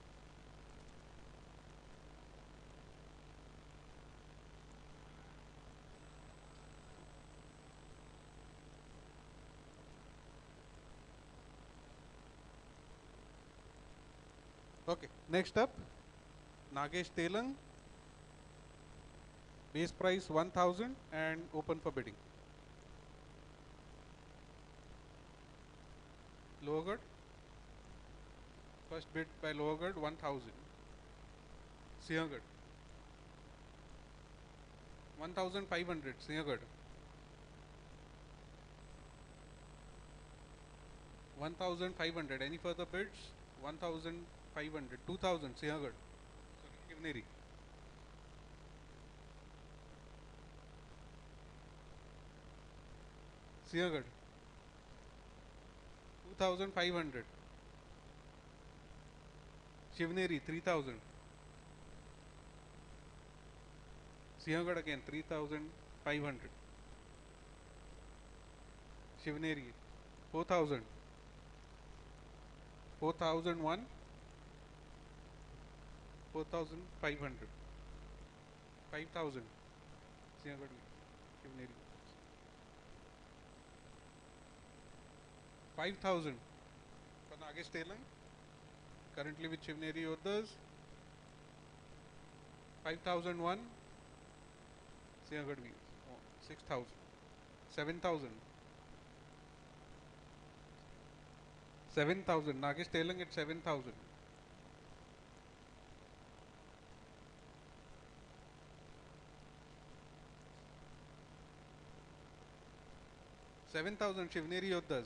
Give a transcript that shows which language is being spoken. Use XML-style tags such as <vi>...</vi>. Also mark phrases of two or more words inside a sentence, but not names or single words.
<en>Okay, next up, Nagesh Telang, base price 1,000 and open for bidding. Lowergad, first bid by Lowergad 1,000. Siahgad 1,500. Siahgad 1,500. Any further bids? 1,500. 2,000. Siahgad. Sorry, Shivneri. Siahgad 2,500. Shivneri 3,000. Siahgad again 3,500. Shivneri 4,000. 4,001. 4,500. 5,000. Siahgad Shivneri. 5,000 for Nagesh Telang, currently with Shivneri Yodhas. 5,001. Siahgad 6,000. 7,000. 7,000. Nagesh Telang at 7,000. 7,000 Shivneri Yodhas.</en>